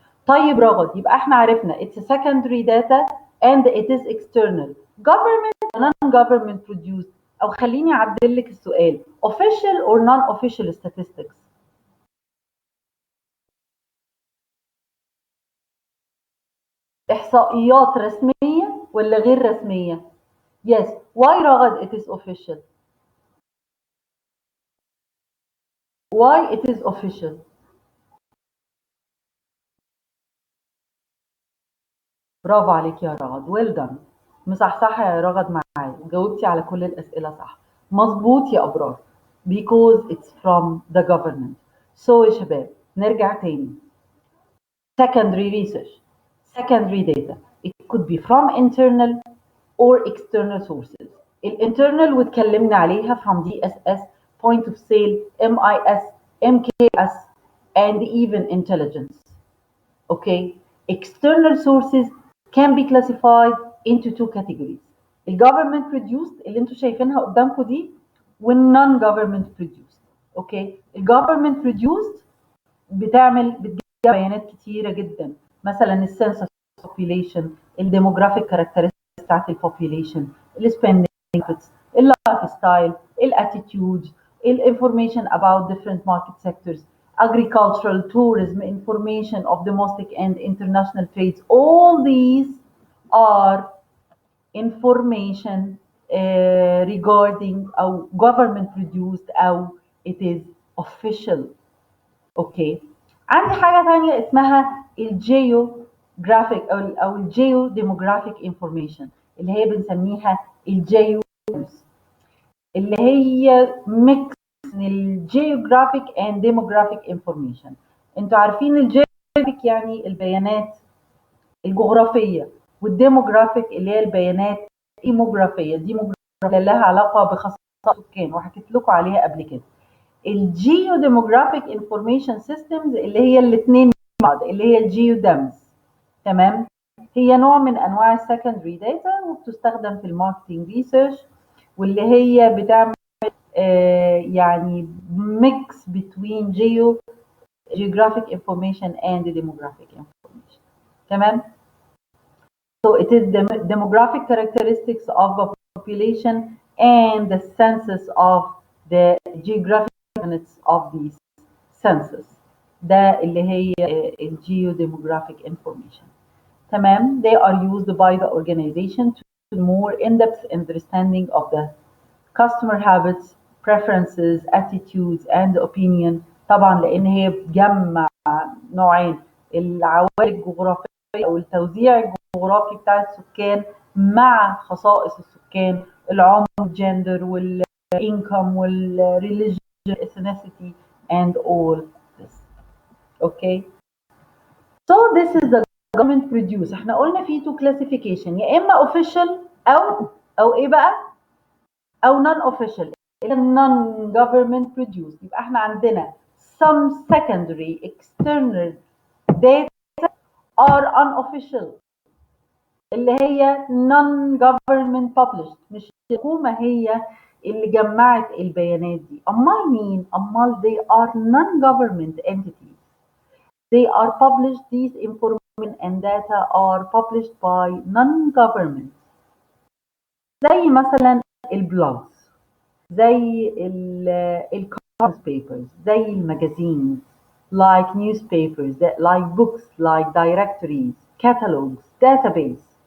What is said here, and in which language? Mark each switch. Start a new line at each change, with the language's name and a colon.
Arabic: طيب رغد، يبقى احنا عرفنا
English: it's a secondary data and it is external. government or non-government produced،
Arabic: او خليني اعدل لك السؤال
English: official or non-official statistics؟
Arabic: احصائيات رسميه ولا غير رسميه؟
English: yes. why رغد it is official؟ why it is official؟
Arabic: برافو عليك يا
English: رغد، well done.
Arabic: مصحصحه يا رغد معايا وجاوبتي على كل الاسئله صح. مظبوط يا
English: ابرار because it's from the government. so
Arabic: يا شباب نرجع تاني.
English: secondary research, secondary data, it could be from internal or external sources.
Arabic: الانترنال واتكلمنا عليها
English: from DSS, point of sale, MIS, MKS and even intelligence. Okay. External sources can be classified into two categories.
Arabic: الجفرمنت produced اللي انتوا شايفينها قدامكم دي والنون جفرمنت produced. اوكي. الجفرمنت produced بتجيب بيانات كتيره جدا، مثلا السنسس population، الديموغرافيك كاركترستكس بتاعت البوبيوليشن، السبندنج،
English: اللايف ستايل الاتيتيود information about different market sectors agricultural tourism information of domestic and international trades all these are information regarding
Arabic: أو
English: government produced أو it is official.
Arabic: اوكي عندي حاجه ثانيه اسمها الجيوغرافيك او الجيو ديموغرافيك انفورميشن اللي هي بنسميها الجيو اللي هي ميكس من الجيوغرافيك اند ديموغرافيك انفورميشن. انتوا عارفين الجيوغرافيك يعني البيانات الجغرافيه والديموغرافيك اللي هي البيانات ايموغرافيه ديموغرافيه لها علاقه بخصائص السكان وحكيت لكم عليها قبل كده. الجيو ديموغرافيك انفورميشن سيستمز اللي هي الاثنين مع بعض اللي هي الجيو دامز. تمام هي نوع من انواع السكندري داتا وبتستخدم في الماركتنج ريسيرش واللي هي بتعمل يعني ميكس بين
English: geographic information and demographic information.
Arabic: تمام
English: so it is the demographic characteristics of a population and the census of the geographic units of these census.
Arabic: ده اللي هي geodemographic information. تمام
English: they are used by the organization to more in-depth understanding of the customer habits, preferences, attitudes and opinion.
Arabic: طبعا لان هي بتجمع نوعين العوامل الجغرافيه او التوزيع الجغرافي بتاع السكان مع خصائص السكان العمر الجندر والانكم والريليجن
English: ethnicity and all this. Okay so this is the government produce.
Arabic: احنا قلنا في
English: two classification
Arabic: يا اما official او ايه بقى او
English: non official non government produced.
Arabic: يبقى احنا عندنا
English: some secondary external data are unofficial
Arabic: اللي هي
English: non government published
Arabic: مش الحكومة هي اللي جمعت البيانات دي. امال مين؟ امال
English: they are non government entities. They are published, these information and data are published by non government
Arabic: زي مثلا البلوجز زي الكونفرنس بيبرز زي الماجازينز
English: like newspapers like books like directories catalogs database.